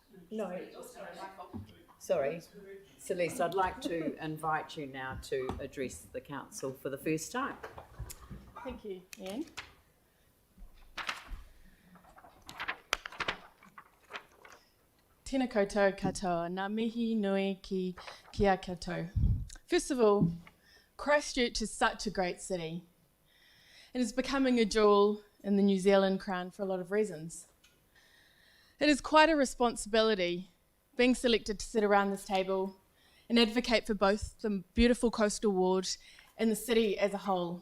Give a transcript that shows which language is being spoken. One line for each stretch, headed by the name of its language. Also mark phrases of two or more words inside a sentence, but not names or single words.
English: No. Sorry, Celeste, I'd like to invite you now to address the council for the first time. Thank you, Ian.
Māori: Tēnā koutou katoa, ngā mihi nui ki kia koutou.
English: First of all, Christchurch is such a great city and is becoming a jewel in the New Zealand crown for a lot of reasons. It is quite a responsibility being selected to sit around this table and advocate for both the beautiful coastal ward and the city as a whole.